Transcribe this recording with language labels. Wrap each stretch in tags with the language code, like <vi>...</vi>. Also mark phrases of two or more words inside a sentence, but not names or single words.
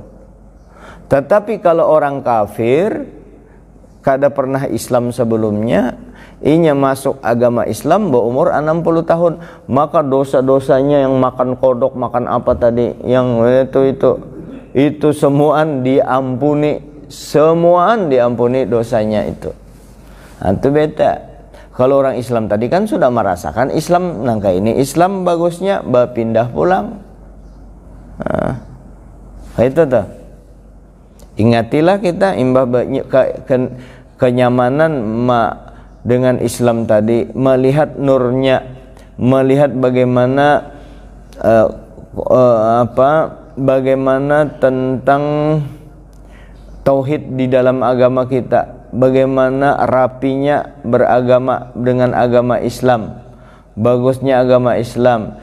<bjn>Tetapi kalau orang kafir kada pernah Islam sebelumnya, inya masuk agama Islam berumur 60 tahun, maka dosa-dosanya yang makan kodok, makan apa tadi, yang itu semuaan diampuni, semuaan diampuni dosanya itu. Nah, itu beda. Kalau orang Islam tadi kan sudah merasakan Islam nangka ini Islam bagusnya berpindah pulang. Nah, itu tuh. Ingatilah kita imbah kenyamanan dengan Islam tadi, melihat nurnya, melihat bagaimana bagaimana tentang tauhid di dalam agama kita, bagaimana rapinya beragama dengan agama Islam, bagusnya agama Islam.</bjn>